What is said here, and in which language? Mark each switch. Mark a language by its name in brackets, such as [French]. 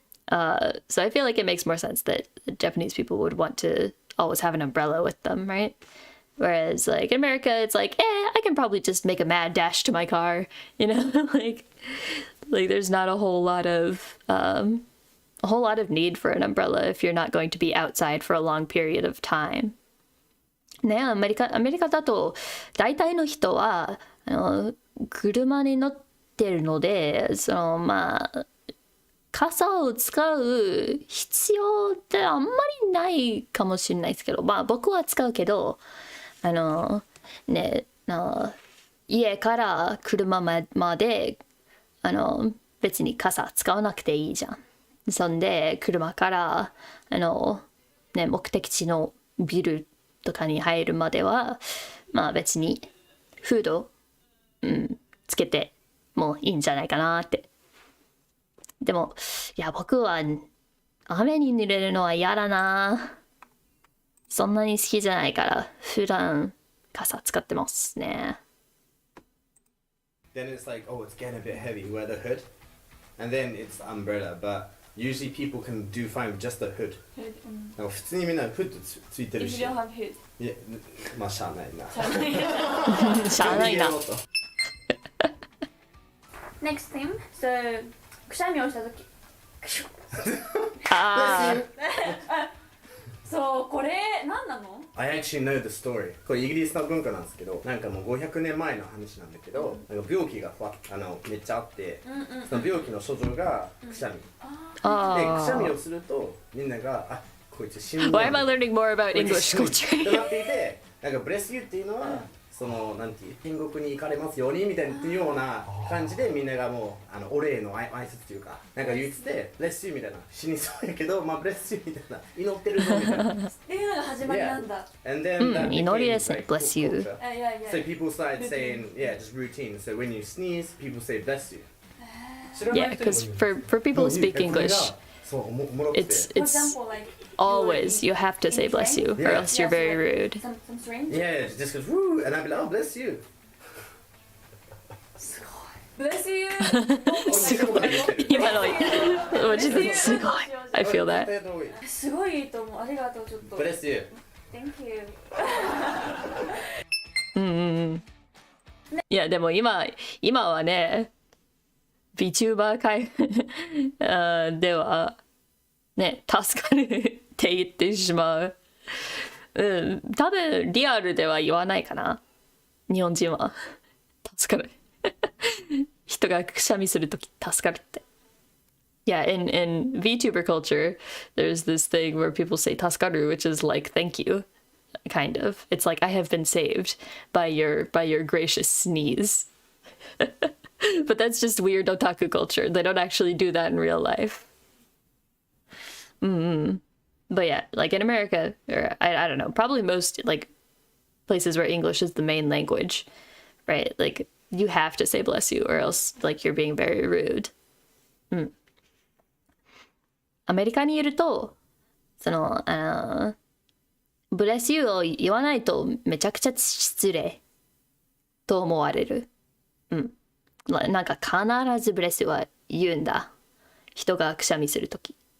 [English] So I feel like it makes more sense that Japanese people would want to always have an umbrella with them, right? Whereas like in America, it's like, I can probably just make a mad dash to my car, you know, like there's not a whole lot of need for an umbrella if you're not going to be outside for a long period of time. [Japanese] ね、アメリカだと大体の人は車に乗ってるので、傘を使う必要ってあんまりないかもしれないですけど、僕は使うけど、家から車まで別に傘使わなくていいじゃん。そんで車から目的地のビルとかに入るまでは別にフード、つけてもいいんじゃないかなって。でもいや僕は雨に濡れるのは嫌だな。そんなに好きじゃないから普段傘使ってますね。 [English] Then it's like, oh, it's getting a bit heavy, wear the hood. And then it's umbrella, but usually people can do fine with just the hood. [Japanese] なんか普通にみんなフッドついてるし。 [English] If you don't have hood. [Japanese] いや、しゃあないな。しゃあないな。 [English] Next thing, so [Japanese] くしゃみをしたとき。そうこれ何なの [English] I actually know the story. [Japanese] これイギリスの文化なんですけど、なんかもう500年前の話なんだけど、なんか病気がめっちゃあって、その病気の症状がくしゃみ。で、くしゃみをするとみんながこいつ死ぬ。 [English] Why am I learning more about English culture? [Japanese] となっていて、なんかブレスユーっていうのはそのなんていう天国に行かれますようにみたいなっていうような感じでみんながもうお礼の挨拶っていうかなんか言っててブレスユーみたいな死にそうやけどブレスユーみたいな祈ってるぞみたいなっていうのが始まりなんだ。祈りですね。 [English] Bless you. So people started saying, yeah, just routine. So when you sneeze, people say bless you. Yeah, because for people who speak English, it's always you have to say bless you, or else you're very rude. Yeah, it just goes woo, and I'd be like, oh, bless you. Bless you. [Japanese] すごい。今のマジですごい。 [English] I feel that. [Japanese] すごいいいと思う。ありがとうちょっと。 [English] Bless you. Thank you. [Japanese] いやでも今はね、VTuber 界ではね助かるって言ってしまう。多分リアルでは言わないかな。日本人は助かる。人がくしゃみするとき助かるって。 [English] Yeah, in VTuber culture, there's this thing where people say 助かる, which is like thank you. kind of. It's like I have been saved by your gracious sneeze. But that's just weird otaku culture. They don't actually do that in real life. But yeah, like in America, or I don't know, probably most like places where English is the main language, right? Like you have to say bless you or else like you're being very rude. [Japanese] アメリカにいるとそのブレスユーを言わないとめちゃくちゃ失礼と思われる。なんか必ずブレスユーは言うんだ。人がくしゃみするとき。